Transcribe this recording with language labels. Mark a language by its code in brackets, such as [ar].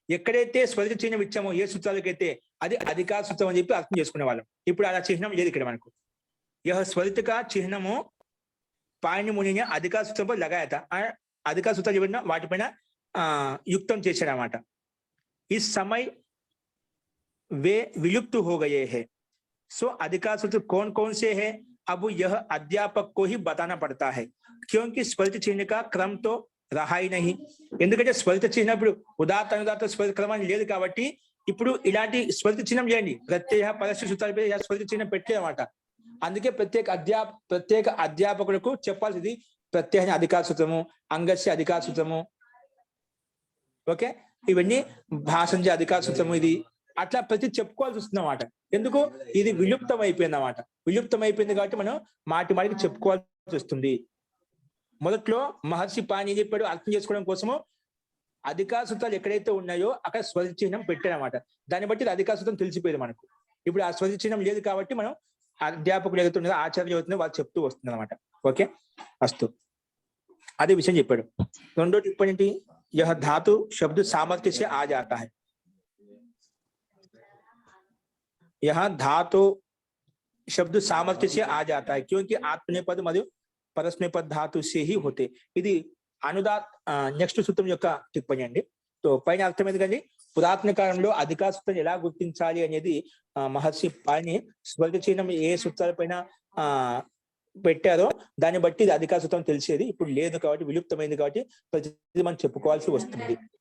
[te] ఎక్కడైతే స్వరిత చిహ్నం ఇచ్చామో ఏ సూత్రాలకైతే అది అధికార సూత్రం అని చెప్పి అర్థం చేసుకునే వాళ్ళం. ఇప్పుడు అలా చిహ్నం లేదు ఇక్కడ మనకు. [hi] యహ స్వరిత కా చిహ్నము పాణి మునినే అధికార సూత్రం పర్ లగాయా థా. [te] అధికార సూత్రాలు చెప్పిన వాటిపైన युक्तम చేశాడన్నమాట. [hi] इस समय वे विलुप्त हो गए हैं. सो अधिकार सूत्र कौन कौन से है, अब यह अध्यापक को ही बताना पड़ता है, क्योंकि स्वरित चिन्ह का क्रम तो रहा ही नहीं. [te] ఎందుకంటే స్వరిత చిహ్నం ఇప్పుడు ఉదాత్త అనుదాత్త స్వరిత క్రమం లేదు కాబట్టి ఇప్పుడు ఇలాంటి స్వరిత చిహ్నం లేండి, ప్రత్యయ పరస్య సూత్రాలపై స్వరిత చిహ్నం పెట్టేదన్నమాట. అందుకే ప్రత్యేక అధ్యాపకులకు చెప్పాల్సింది ప్రత్యయ అధికార సూత్రము, అంగస్య అధికార సూత్రము, ఓకే, ఇవన్నీ భాషంజ అధికార సూత్రము, ఇది అట్లా ప్రతి చెప్పుకోవాల్సి వస్తుంది అన్నమాట. ఎందుకు, ఇది విలుప్తం అయిపోయింది అన్నమాట. విలుప్తం అయిపోయింది కాబట్టి మనం మాటికి చెప్పుకోవాల్సి వస్తుంది. మొదట్లో మహర్షి పాణి ఏం చెప్పాడు, అర్థం చేసుకోవడం కోసము అధికార సూత్రాలు ఎక్కడైతే ఉన్నాయో అక్కడ స్వరిత చిహ్నం పెట్టారన్నమాట. దాన్ని బట్టి అధికార సూత్రం తెలిసిపోయేది మనకు. ఇప్పుడు ఆ స్వరిత చిహ్నం లేదు కాబట్టి మనం అధ్యాపకులు ఏదైతే ఉన్నారో, ఆచార్యులు అవుతుందో వాళ్ళు చెప్తూ వస్తుంది అనమాట. ఓకే, అస్తు, అదే విషయం చెప్పాడు. రెండో టిప్పణి ఏంటి, [hi] यह धातु शब्द सामर्थ्य से आ जाता है. यह धातु शब्द सामर्थ्य से आ जाता है, क्योंकि आत्मनेपद [te] మరియు పరస్మైపద ధాతు [hi] से ही होते. [te] ఇది అనుదాత్ నెక్స్ట్ సూత్రం యొక్క టిప్పణి అండి. సో పైన అర్థమైంది కానీ పురాతన కాలంలో అధికార సూత్రం ఎలా గుర్తించాలి అనేది మహర్షి పాణి స్వరిత చిహ్నం ఏ సూత్రాల పైన పెట్టారో దాన్ని బట్టి ఇది అధికార సూత్రం తెలిసేది. ఇప్పుడు లేదు కాబట్టి, విలుప్తమైంది కాబట్టి ప్రతిదీ మనం చెప్పుకోవాల్సి వస్తుంది.